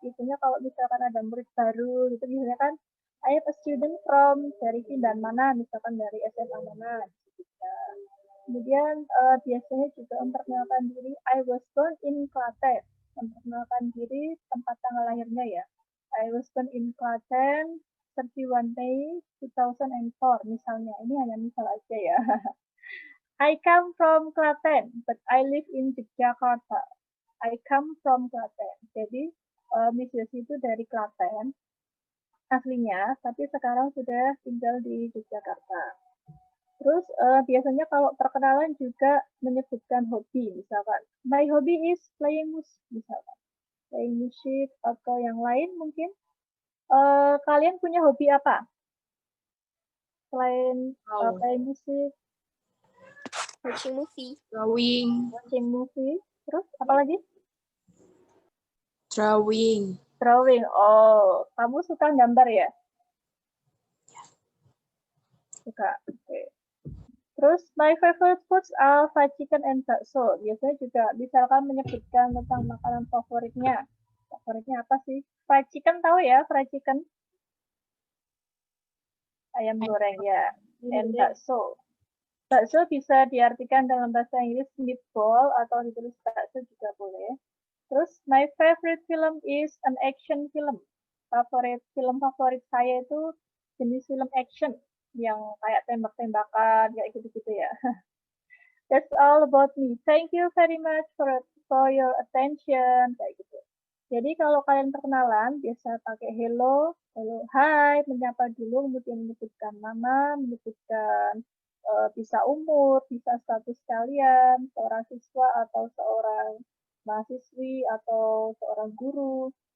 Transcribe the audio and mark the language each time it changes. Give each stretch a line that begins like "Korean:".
Indonesian: Biasanya kalau misalkan ada murid baru, gitu biasanya kan
English: I am a student from
Indonesian: dari Pindan mana, misalkan dari SMA mana. Gitu. Kemudian biasanya juga memperkenalkan diri.
English: I was born in Klaten.
Indonesian: Memperkenalkan diri tempat tanggal lahirnya ya.
English: I was born in Klaten 31 May 2004 misalnya.
Indonesian: Ini hanya misal aja ya.
English: I come from Klaten, but I live in Jakarta. I come from Klaten.
Indonesian: Jadi, Miss Yosi itu dari Klaten, aslinya, tapi sekarang sudah tinggal di Yogyakarta. Terus, biasanya kalau perkenalan juga menyebutkan hobi, misalkan.
English: My hobby is playing music, misalkan. Playing music
Indonesian: atau yang lain mungkin. Kalian punya hobi apa? Selain
English: playing music? Watching movie. Drawing. Watching movie.
Indonesian: Terus apa lagi?
English: Drawing. Drawing.
Indonesian: Oh, kamu suka gambar ya? Suka. Oke. Okay.
English: Terus my favorite foods are fried chicken and bakso.
Indonesian: Biasanya juga misalkan menyebutkan tentang makanan favoritnya. Favoritnya apa sih? Fried chicken tahu ya? Fried chicken. Ayam goreng ya. And bakso. Bakso bisa diartikan dalam bahasa Inggris meatball atau ditulis bakso juga boleh. Terus,
English: my favorite film is an action film.
Indonesian: Film favorit saya itu jenis film action yang kayak tembak-tembakan, kayak gitu-gitu ya.
English: That's all about me. Thank you very much for your attention,
Indonesian: kayak gitu. Jadi kalau kalian perkenalan, biasa pakai hello, hi, menyapa dulu, kemudian menyebutkan nama, menyebutkan bisa umur, bisa status kalian, seorang siswa atau seorang mahasiswi atau seorang guru.